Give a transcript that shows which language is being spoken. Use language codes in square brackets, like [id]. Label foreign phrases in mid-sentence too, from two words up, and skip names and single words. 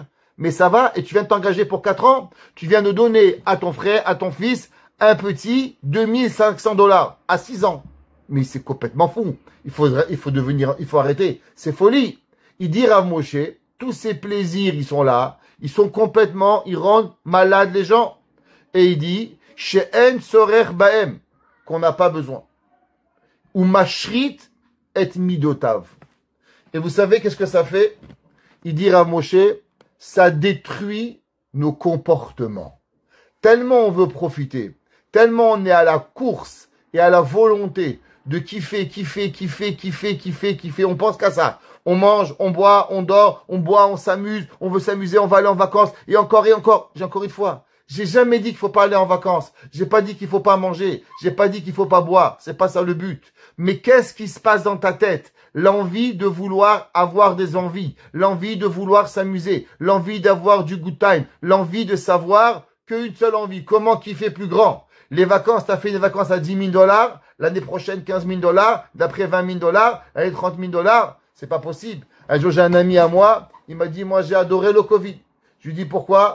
[fr] Mais ça va, et tu viens de t'engager pour 4 ans. Tu viens de donner à ton frère, à ton fils, un petit 2500 dollars à 6 ans. Mais c'est complètement fou. Il faut arrêter. C'est folie. Il dit Rav Moshe, tous ces plaisirs, ils sont là. Ils rendent malades les gens. Et il dit, [he] שאין צורך בהם, [fr] qu'on n'a pas besoin. [he] ומשחית את מידותיו. [fr] Et vous savez qu'est-ce que ça fait? Il dit Rav Moshe, ça détruit nos comportements. Tellement on veut profiter, tellement on est à la course et à la volonté de kiffer, on pense qu'à ça. On mange, on boit, on dort, on s'amuse, on veut s'amuser, on va aller en vacances, et encore, j'ai encore une fois. J'ai jamais dit qu'il faut pas aller en vacances. J'ai pas dit qu'il faut pas manger. J'ai pas dit qu'il faut pas boire. C'est pas ça le but. Mais qu'est-ce qui se passe dans ta tête? L'envie de vouloir avoir des envies. L'envie de vouloir s'amuser. L'envie d'avoir du [en] good time. [fr] L'envie de savoir qu'une seule envie. Comment kiffer plus grand? Les vacances, t'as fait des vacances à 10 000 dollars. L'année prochaine, 15 000 dollars. D'après 20 000 dollars. L'année 30 000 dollars. C'est pas possible. Un jour, j'ai un ami à moi. Il m'a dit, moi, j'ai adoré le Covid. Je lui dis, pourquoi?